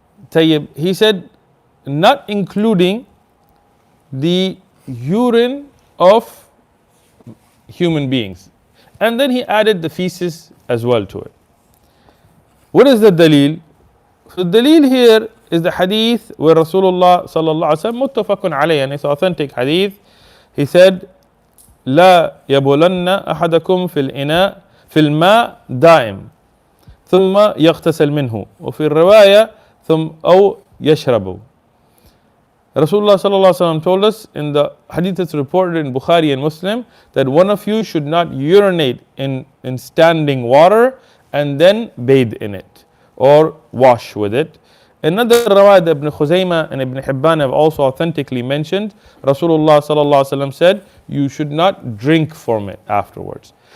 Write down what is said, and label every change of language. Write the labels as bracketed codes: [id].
[en] Tayyib. He said, not including the urine of human beings. And then he added the feces as well to it. What is the dalil? So the dalil here is the hadith where Rasulullah sallallahu alaihi wasallam muttafaqun alayhi, and it's authentic hadith. He said, [ar] لا يبولن أحدكم في الإناء في الماء دائم ثم يغتسل منه وفي الرواية ثم أو يشرب. [en] Rasulullah sallallahu alaihi wasallam told us in the hadith that's reported in Bukhari and Muslim that one of you should not urinate in standing water and then bathe in it or wash with it. Another rawayat that Ibn Khuzaymah and Ibn Hibban have also authentically mentioned, Rasulullah sallallahu alaihi wasallam said, you should not drink from it afterwards.